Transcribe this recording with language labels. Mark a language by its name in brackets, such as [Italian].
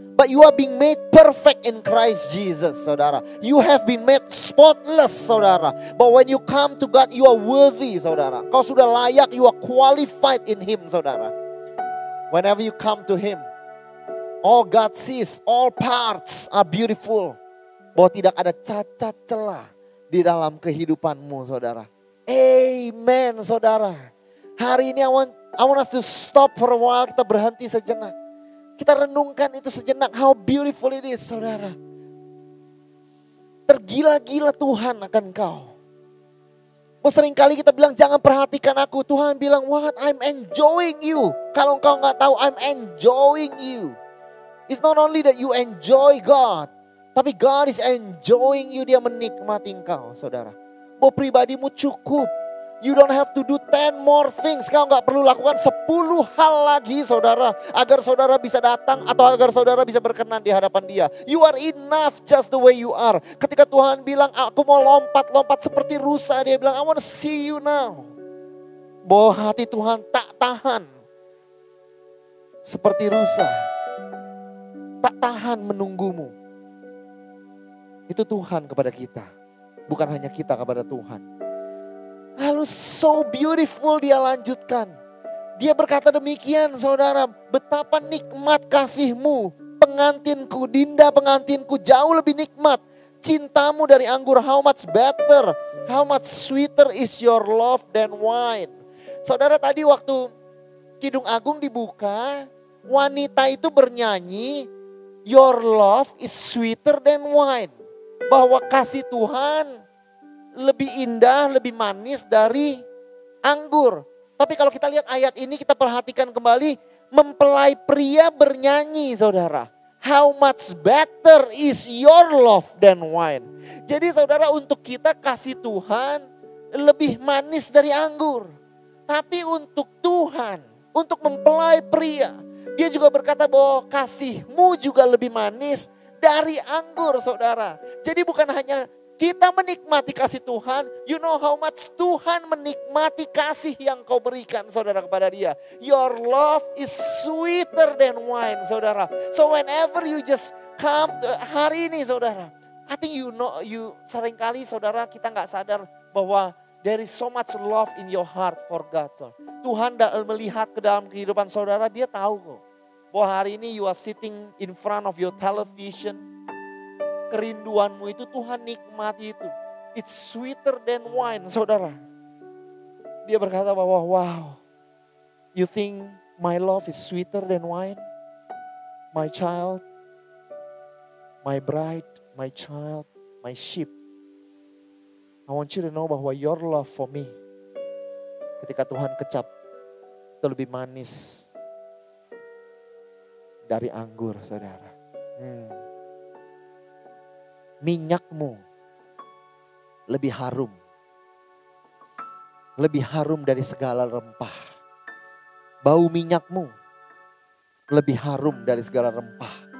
[English] But you are being made perfect in Christ Jesus saudara. You have been made spotless saudara. But when you come to God you are worthy saudara. [Indonesian] Kau sudah layak, [English] you are qualified in Him saudara. Whenever you come to Him, all God sees, all parts are beautiful. [Indonesian] Bahwa tidak ada cacat celah di dalam kehidupanmu saudara. [English] Amen saudara. [Indonesian] Hari ini [English] I want us to stop for a while. [Indonesian] Kita berhenti sejenak. Kita renungkan itu sejenak. [English] How beautiful it is [Indonesian] saudara. Tergila-gila Tuhan akan kau. Seringkali kita bilang jangan perhatikan aku. Tuhan bilang [English] what, I'm enjoying you. [Indonesian] Kalau engkau gak tahu, [English] I'm enjoying you. It's not only that you enjoy God, tapi God is enjoying you. [Indonesian] Dia menikmati engkau saudara. Bahwa pribadimu cukup. [English] You don't have to do 10 more things. [Indonesian] Kau gak perlu lakukan 10 hal lagi saudara. Agar saudara bisa datang atau agar saudara bisa berkenan di hadapan Dia. [English] You are enough just the way you are. [Indonesian] Ketika Tuhan bilang aku mau lompat-lompat seperti rusa. Dia bilang [English] I want to see you now. [Indonesian] Bahwa hati Tuhan tak tahan. Seperti rusa. Tak tahan menunggumu. Itu Tuhan kepada kita. Bukan hanya kita kepada Tuhan. Lalu [English] so beautiful [Indonesian] dia lanjutkan. Dia berkata demikian saudara. Betapa nikmat kasihmu. Pengantinku, Dinda pengantinku jauh lebih nikmat. Cintamu dari anggur, [English] how much better. How much sweeter is your love than wine. [Indonesian] Saudara tadi waktu Kidung Agung dibuka. Wanita itu bernyanyi. [English] Your love is sweeter than wine. [Indonesian] Bahwa kasih Tuhan lebih indah, lebih manis dari anggur. Tapi kalau kita lihat ayat ini, kita perhatikan kembali. Mempelai pria bernyanyi saudara. [English] How much better is your love than wine. [Indonesian] Jadi saudara, untuk kita kasih Tuhan lebih manis dari anggur. Tapi untuk Tuhan, untuk mempelai pria, Dia juga berkata bahwa kasihmu juga lebih manis dari anggur saudara. Jadi bukan hanya kita menikmati kasih Tuhan. [English] You know how much [Indonesian] Tuhan menikmati kasih yang kau berikan saudara kepada Dia. [English] Your love is sweeter than wine saudara. So whenever you just come [Indonesian] hari ini saudara. [English] I think you [Indonesian] seringkali saudara kita gak sadar bahwa [English] there is so much love in your heart for God. [Indonesian] Tuhan melihat ke dalam kehidupan saudara, Dia tahu kok. Bahwa hari ini [English] you are sitting in front of your television. [Indonesian] Kerinduanmu itu Tuhan nikmati itu. [English] It's sweeter than wine saudara. [Indonesian] Dia berkata bahwa wow. [English] You think my love is sweeter than wine? My child, my bride, my child, my sheep. I want you to know [Indonesian] bahwa [English] your love for me. [Indonesian] Ketika Tuhan kecap, itu lebih manis dari anggur saudara. Minyakmu lebih harum. Lebih harum dari segala rempah. Bau minyakmu lebih harum dari segala rempah.